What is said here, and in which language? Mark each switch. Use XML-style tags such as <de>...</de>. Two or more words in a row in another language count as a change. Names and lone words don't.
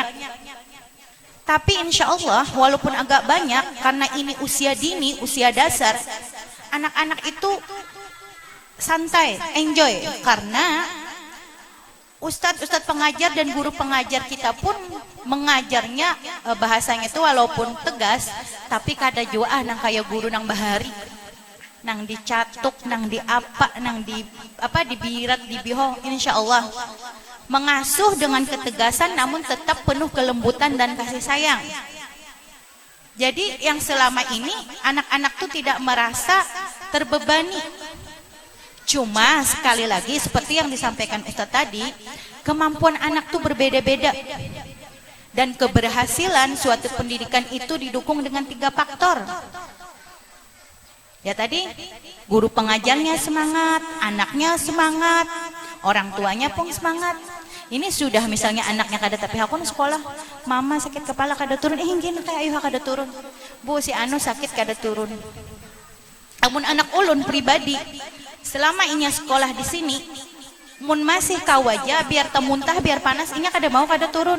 <id>Tapi</id> <ar>إن شاء الله</ar> <id>walaupun agak banyak, karena ini usia dini, usia dasar, anak-anak itu santai, enjoy. Karena ustadz pengajar dan guru pengajar kita pun mengajarnya bahasanya itu walaupun tegas, tapi</id> <bjn>kada jua nang kayak guru nang bahari. nang dicatuk, nang diapa, nang di apa dibirat, dibiho,</bjn> <ar>إن شاء الله</ar> <id>mengasuh dengan ketegasan namun tetap penuh kelembutan dan kasih sayang. Jadi yang selama ini anak-anak tuh tidak merasa terbebani. Cuma sekali lagi seperti yang disampaikan Ustadz tadi, kemampuan anak tuh berbeda-beda. Dan keberhasilan suatu pendidikan itu didukung dengan 3 faktor. Ya tadi, guru pengajarnya semangat, anaknya semangat, orang tuanya pun semangat.</id> <bjn>Ini sudah misalnya anaknya kada tapi hakun sekolah, mama sakit kepala kada turun, gini kayak ayuh kada turun. Bu si anu sakit kada turun. Namun anak ulun pribadi, selama inya sekolah di sini, mun masih kawaja biar temuntah biar panas, inya kada mau kada turun.</bjn>